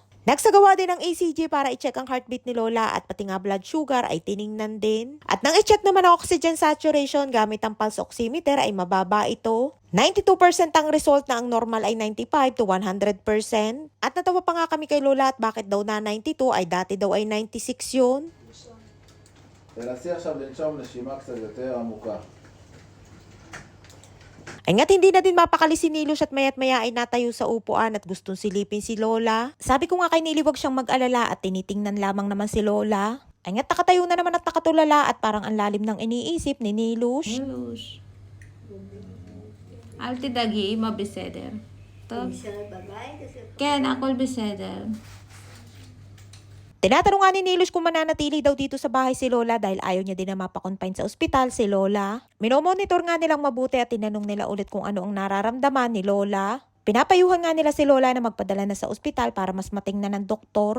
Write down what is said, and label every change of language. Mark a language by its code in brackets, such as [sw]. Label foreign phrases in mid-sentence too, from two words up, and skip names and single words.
[tl] Nagsagawa din ng ECG para i-check ang heartbeat ni Lola at pati nga [en] blood sugar [tl] ay tiningnan din. At nang i-check naman ang [en] oxygen saturation [tl] gamit ang [en] pulse oximeter [tl] ay mababa ito. 92% ang result na ang normal ay 95 to 100%. At natawa pa nga kami kay Lola at bakit daw na 92 ay dati daw ay 96 yun. [he] תנסי עכשיו לנשום נשימה קצת יותר עמוקה. [tl] Ay nga't hindi na din mapakali si Nilos at maya't maya ay natayo sa upuan at gustong silipin si Lola. Sabi ko nga kay Nili wag siyang mag-alala at tinitingnan lamang naman si Lola. Ay nga't nakatayo na naman at nakatulala at parang ang lalim ng iniisip ni Nilos. [he] נילוש. אל תדאגי, מה בסדר. טוב. כן, הכל בסדר. [tl] Tinatanong nga ni Nilos kung mananatili daw dito sa bahay si Lola dahil ayaw niya din na mapakonfine sa ospital si Lola. Minomonitor nga nilang mabuti at tinanong nila ulit kung ano ang nararamdaman ni Lola. Pinapayuhan nga nila si Lola na magpadala na sa ospital para mas matingnan ng doktor.